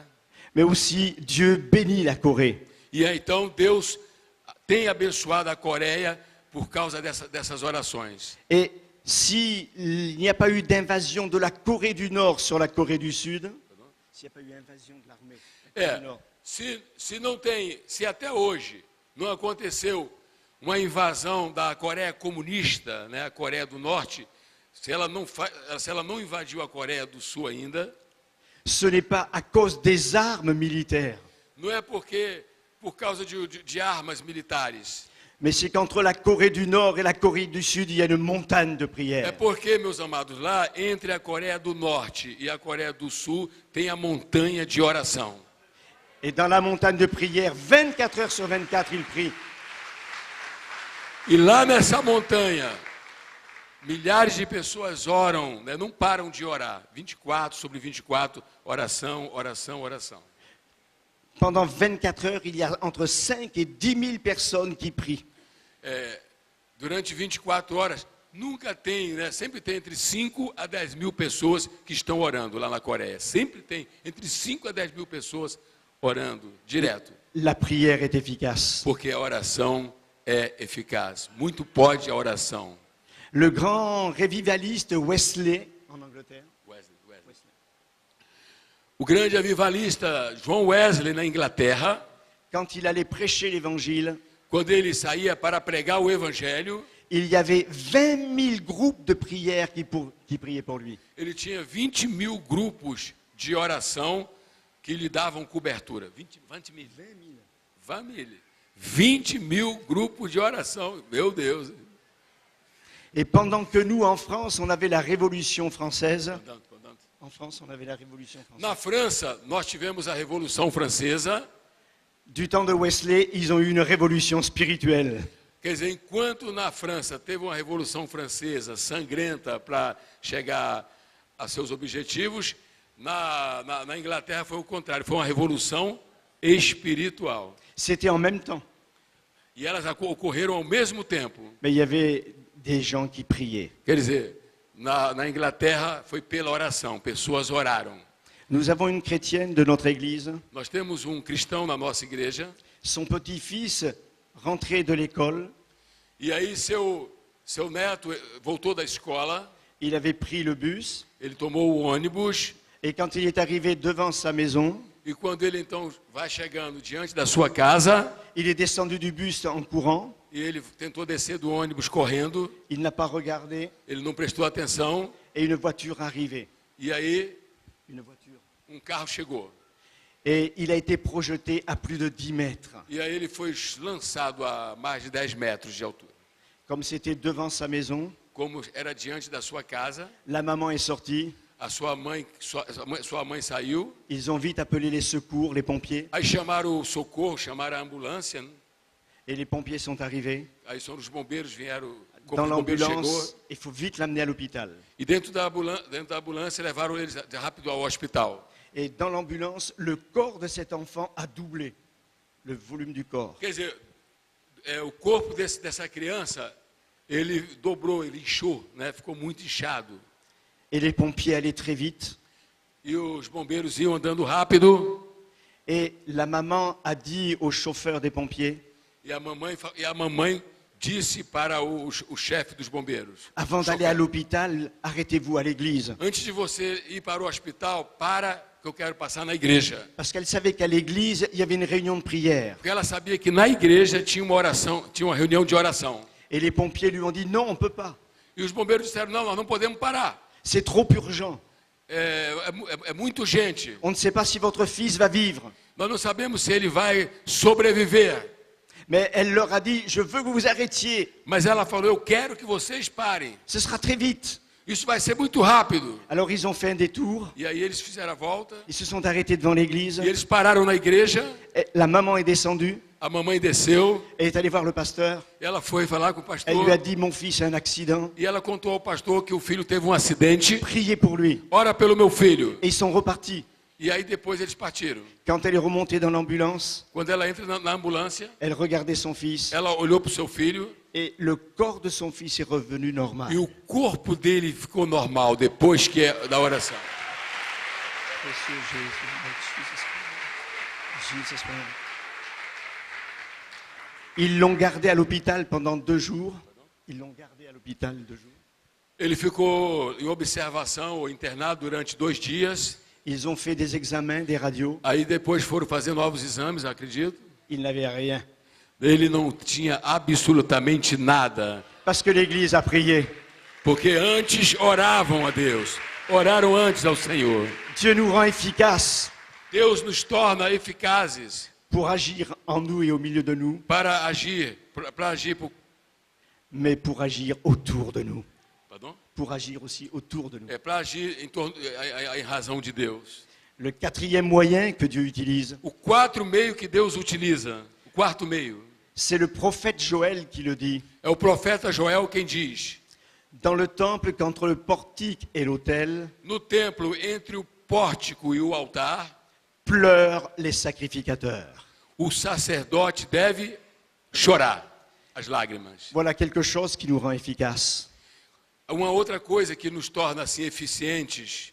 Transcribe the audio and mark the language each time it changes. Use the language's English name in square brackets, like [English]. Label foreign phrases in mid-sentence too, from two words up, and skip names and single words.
[French] Mais aussi, Dieu bénit la Corée. [Portuguese] E aí, então Deus tem abençoado a Coreia por causa dessas orações. [French] Et s'il n'y a pas eu d'invasion de la Corée du Nord sur la Corée du Sud, s'il n'y a pas eu invasion de l'armée du Nord, [Portuguese] Se até hoje não aconteceu uma invasão da Coreia comunista, né, a Coreia do Norte, se ela não invadiu a Coreia do Sul ainda, [French] ce n'est pas à cause des armes militaires, [Portuguese] não é por causa de armas militares. [French] mais c'est qu'entre la Corée du Nord et la Corée du Sud, il y a une montagne de [Portuguese] É [French] prières. [Portuguese] porque, meus amados, lá entre a Coreia do Norte e a Coreia do Sul tem a montanha de oração. [French] Et dans la montagne de prière, 24 heures sur 24, ils prient. [Portuguese] E lá nessa montanha, milhares de pessoas oram, né, não param de orar. 24 sobre 24, oração, oração, oração. [French] Pendant 24 heures, il y a entre 5 et 10 000 personnes qui prient. [Portuguese] Durante 24 horas, nunca tem, né, sempre tem entre 5 a 10 mil pessoas que estão orando lá na Coreia. Sempre tem entre 5 a 10 mil pessoas orando, direto. [French] La prière est efficace. [Portuguese] Porque a oração é eficaz. Muito pode a oração. [French] Le grand révivaliste Wesley, en Angleterre, [Portuguese] O grande avivalista John Wesley, na Inglaterra, [French] quand il allait prêcher l'évangile, [Portuguese] quando ele saía para pregar o evangelho, [French] il y avait 20 000 groupes de prières qui priaient pour lui. [Portuguese] ele tinha 20.000 grupos de oração que lhe davam cobertura. 20.000 grupos de oração, meu Deus. [French] Et pendant que nous, en France, on avait la Révolution française, en France, on avait la Révolution française. [Portuguese] Na França, nós tivemos a Revolução Francesa. [French] Du temps de Wesley, ils ont eu une révolution spirituelle. [Portuguese] Quer dizer, enquanto na França teve uma Revolução Francesa sangrenta para chegar a seus objetivos, na Inglaterra foi o contrário, foi uma revolução espiritual. [French] C'était en même temps. [Portuguese] E elas ocorreram ao mesmo tempo. [French] Mais il y avait des gens qui priaient. [Portuguese] Quer dizer, na Inglaterra foi pela oração, pessoas oraram. [French] Nous avons une chrétienne de notre église. [Portuguese] Nós temos um cristão na nossa igreja, [French] Son petit-fils rentrait de l'école. [Portuguese] e aí seu neto voltou da escola, [French] Il avait pris le bus. [Portuguese] ele tomou o ônibus, [French] Et quand il est arrivé devant sa maison, [Portuguese] e quando ele então vai chegando diante da sua casa, [French] il est descendu du bus en courant. [Portuguese] e ele tentou descer do ônibus correndo, [French] Il n'a pas regardé. [Portuguese] ele não prestou atenção, [French] Et une voiture arrivait. [Portuguese] e aí [French] Une voiture. [Portuguese] um carro chegou. [French] Et il a été projeté à plus de 10 mètres. [Portuguese] E aí ele foi lançado a mais de 10 metros de altura. [French] Comme c'était devant sa maison, [Portuguese] Como era diante da sua casa, [French] la maman est sortie. [Portuguese] a sua mãe saiu, [French] Ils ont vite appelé les secours, les pompiers. [Portuguese] aí chamaram o socorro, chamaram a ambulância, né? [French] Et les pompiers sont arrivés. [Portuguese] Aí são os bombeiros vieram, o corpo [French] Dans [Portuguese] de bombeiros [French] l'ambulance, [Portuguese] chegou, [French] il faut vite l'amener à l'hôpital. [Portuguese] e dentro da ambulância levaram eles rápido ao hospital. [French] Et dans l'ambulance, le corps de cet enfant a doublé le volume du corps. [Portuguese] Quer dizer, o corpo dessa criança, ele dobrou, ele inchou, né? Ficou muito inchado. [French] Et les pompiers allaient très vite. [Portuguese] E os bombeiros iam andando rápido, [French] Et la maman a dit au chauffeur des pompiers, [Portuguese] e a mamãe disse para o chefe dos bombeiros: [French] avant d'aller à l'hôpital, arrêtez-vous à l'église. [Portuguese] antes de você ir para o hospital, que eu quero passar na igreja. [French] Parce qu'elle savait qu'à l'église, il y avait une réunion de prière. [Portuguese] Porque ela sabia que na igreja tinha uma reunião de oração. [French] Et les pompiers lui ont dit, non, on ne peut pas. [Portuguese] E os bombeiros disseram: não, nós não podemos parar. [French] C'est trop urgent. [Portuguese] É muito gente. [French] On ne sait pas si votre fils va vivre. [Portuguese] Nós não sabemos se ele vai sobreviver. [French] Mais elle leur a dit, je veux que vous vous arrêtiez. [Portuguese] Mas ela falou: eu quero que vocês parem. [French] Ce sera très vite. [Portuguese] Isso vai ser muito rápido. [French] Alors ils ont fait un détour. [Portuguese] E aí eles fizeram a volta. [French] Ils se sont arrêtés devant l'église. [Portuguese] E eles pararam na igreja. [French] Et la maman est descendue [Portuguese] A mamãe desceu. [French] et est allée voir le pasteur. [Portuguese] Ela foi falar com o [French] Elle lui a [Portuguese] pastor. [French] dit, mon fils a un accident. [Portuguese] E ela contou ao pastor que o filho teve um acidente. [French] Priez pour lui. [Portuguese] Ora pelo meu filho. [French] Et ils sont repartis. [Portuguese] E aí depois eles partiram. [French] Quand elle est remontée dans l'ambulance, [Portuguese] Quando ela entra na ambulância, [French] elle regardait son fils. [Portuguese] ela olhou para o seu filho. [French] Et le corps de son fils est revenu normal. [Portuguese] E o corpo dele ficou normal depois da oração. [French] Ils l'ont gardé à l'hôpital pendant 2 jours. Ils l'ont gardé à l'hôpital 2 jours. [Portuguese] Ele ficou em observação ou internado durante 2 dias. [French] Ils ont fait des examens, des radios. [Portuguese] Aí depois foram fazer novos exames, acredito. [French] Il n'avait rien. [Portuguese] Ele não tinha absolutamente nada. [French] Parce que l'Église a prié. [Portuguese] Porque antes oravam a Deus. Oraram antes ao Senhor. [French] Dieu nous rend efficaces [Portuguese] Deus nos torna eficazes [French] pour agir en nous et au milieu de nous, [Portuguese] para agir [French] mais pour agir autour de nous. pardon? Pour agir aussi autour de nous. [Portuguese] Para agir em razão de Deus. [French] Le 4e moyen que Dieu utilise, [Portuguese] O quarto meio que Deus utiliza, o quarto meio, [French] c'est le prophète Joël qui le dit. [Portuguese] é o profeta Joel quem diz: [French] Dans le temple, qu'entre le portique et l'autel, [Portuguese] no templo, entre o pórtico e o altar, [French] pleurent les sacrificateurs. [Portuguese] o sacerdote deve chorar as lágrimas. [French] Voilà quelque chose qui nous rend efficaces. [Portuguese] Uma outra coisa que nos torna assim eficientes,